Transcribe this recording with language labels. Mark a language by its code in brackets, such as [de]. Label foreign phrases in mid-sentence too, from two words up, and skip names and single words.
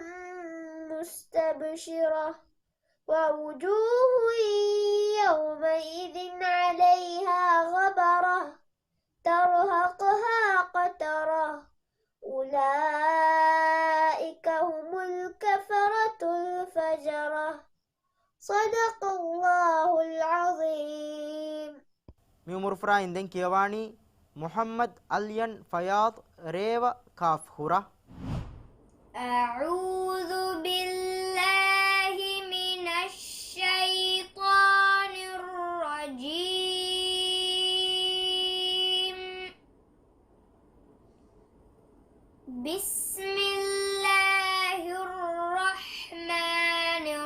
[ar] مستبشرة ووجوه يومئذ عليها غبرة ترهقها قترة أولئك هم الكفرة الفجرة صدق الله العظيم [si] මේ උමරුෆරායින් දැන් කියවානි මුහම්මද් අලියන් ෆයාද් රේව කාෆ් හුරා [ar] أعوذ بالله من الشيطان الرجيم بسم الله الرحمن